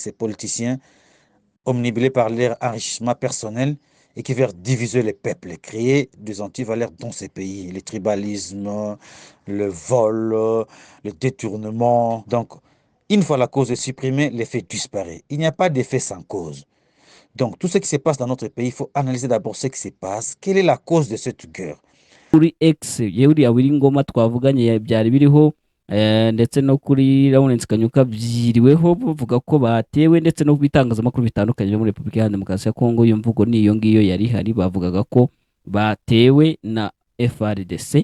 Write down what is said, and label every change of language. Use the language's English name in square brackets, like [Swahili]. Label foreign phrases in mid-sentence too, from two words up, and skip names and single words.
[French] Ces politiciens, omnibulés par leur enrichissement personnel et qui veulent diviser les peuples, créer des antivaleurs dans ces pays, le tribalisme, le vol, le détournement. Donc, une fois la cause est supprimée, l'effet disparaît. Il n'y a pas d'effet sans cause. Donc, tout ce qui se passe dans notre pays, il faut analyser d'abord ce qui se passe. Quelle est la cause de cette guerre? [Kinyarwanda] Kuri X yewe Willy Ngoma twavuganye byari biriho ndetse no kuri Lawrence Kanyuka byiriweho bavuga ko batewe ndetse no kubitangazamakuru bitandukanye muri Republika ya Demokarasi ya Kongo. Iyo mvugo niyo ngiyo yari hari, bavugaga ko batewe na FARDC.